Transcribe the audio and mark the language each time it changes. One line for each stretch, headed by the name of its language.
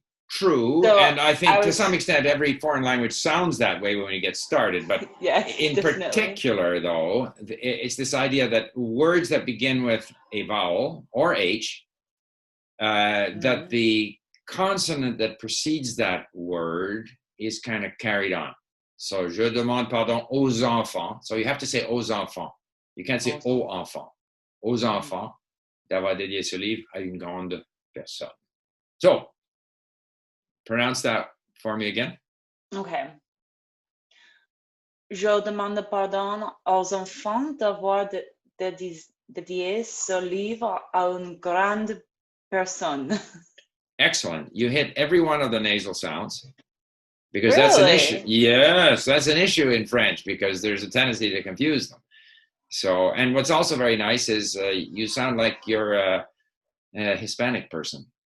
English: True, so and I think to some extent every foreign language sounds that way when you get started, but in particular though, it's this idea that words that begin with a vowel or H, that the consonant that precedes that word is kind of carried on.
French: So, je demande pardon aux enfants.
English: So you have to say
French: aux enfants.
English: You can't say aux enfants.
French: Aux enfants d'avoir dédié ce livre à une grande personne.
English: So, pronounce that for me again. Okay.
French: Je demande pardon aux enfants d'avoir dédié ce livre à une grande personne.
English: Excellent. You hit every one of the nasal sounds. Because really? that's an issue. Yes, that's an issue in French because there's a tendency to confuse them. So, and what's also very nice is you sound like you're a Hispanic person.